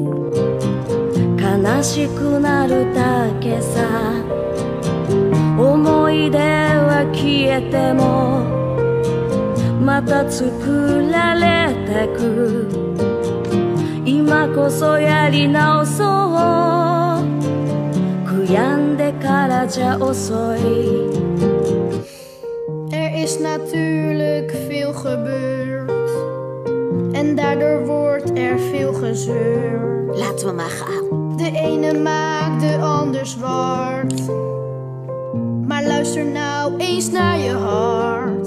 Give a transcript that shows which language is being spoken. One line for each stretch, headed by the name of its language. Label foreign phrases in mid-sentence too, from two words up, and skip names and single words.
Japanese: 悲しくなるだけさ、思い出は消えてもまた作られてく。今こそやり直そう、悔やんでからじゃ遅い。
Dutch: is natuurlijk veel gebeurd en daardoor wordt er veel gezeurd. Laten we maar gaan. De ene maakt de ander zwart, maar luister nou eens naar je hart.